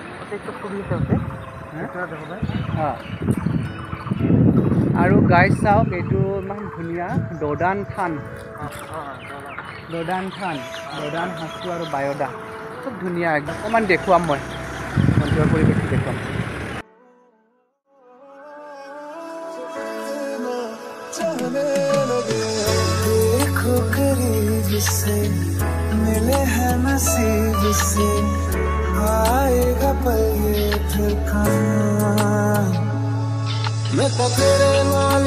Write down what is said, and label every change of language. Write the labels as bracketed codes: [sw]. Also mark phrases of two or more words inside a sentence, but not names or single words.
[as] আৰু গাইজ চাওক এইটো ইমান ধুনীয়া দদান থান দদান সাজটো আৰু বায়দা খুব ধুনীয়া একদম অকণমান দেখুৱাম মই মন্দিৰৰ পৰিৱেশটো দেখুৱাম [hi] देखो करीब से मिले हैं नसीब से आएगा पल ये फिर कहाँ मैं तो तेरे नाल